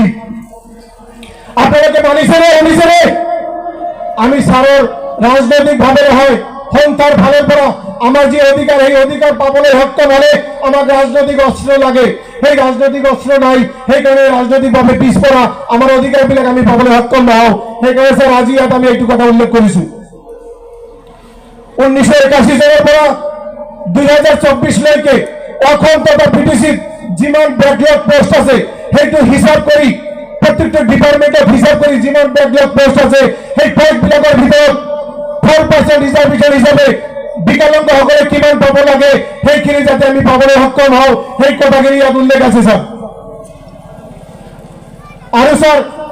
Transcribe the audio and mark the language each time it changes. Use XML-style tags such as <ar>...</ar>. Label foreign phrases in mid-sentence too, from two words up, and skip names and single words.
<as>আপনাদেরকে মানিছে নে? আমি স্যারের রাজনৈতিকভাবে হয় সংস্থার ফালের পৰা আমার যে অধিকার, এই অধিকার পাবলৈ সক্ষম হলে আমার রাজনৈতিক অস্ত্র লাগে। সেই রাজনৈতিক অস্ত্র নাই, সেইকাৰণে রাজনৈতিকভাৱে পিছপৰা আমার অধিকারবিলাক আমি পাবলৈ সক্ষম নহওঁ। সেইকাৰণে স্যার আজি ইয়াত আমি এইটো কথা উল্লেখ কৰিছো। 1981 চনৰ পৰা 2024 লৈকে অসম তথা বিটিসিত যিমান</as> <en>backlog post</en> <as>আছে সেইটো হিসাব কৰি প্রত্যেকটা ডিপার্টমেন্টত হিসাব কৰি যিমান</as> <en>backlog post</en> <as>আছে সেই পোস্টবিলাকৰ ভিতৰত 4% রিজার্ভেশন হিসাবে বিকলাঙ্গ সকলে কিমান পাব লাগে সেইখিনি যাতে আমি পাবলৈ সক্ষম হওঁ সেই কথাখিনি ইয়াত উল্লেখ আছে স্যার। আৰু স্যার</as>